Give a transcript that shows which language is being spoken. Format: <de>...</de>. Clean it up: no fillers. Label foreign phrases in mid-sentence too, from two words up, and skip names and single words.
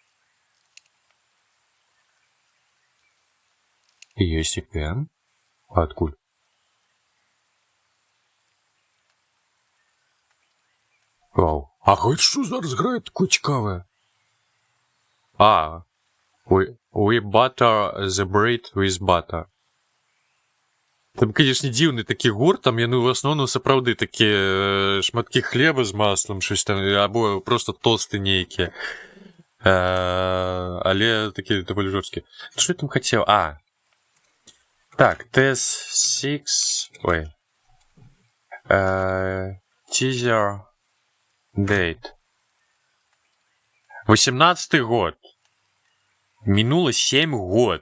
<be>Ёсць EPM. А адкуль? Вау. А гэта што зараз грае такое цікавае? А,</be> <en>we butter the bread with butter.</en> <be>Там, конечно, дзіўны такі гурт, там яны ў асноўным сапраўды такія шматкі хлеба з маслам,</be> <uk>щось там, або просто тосты нейкія.</uk> <be>Але такі даволі жорсткі. Што я там хацеў? А. Так, тест 6... Ой.</be> <en>Teaser date.</en> <be>18-й год. Мінула 7 год.</be>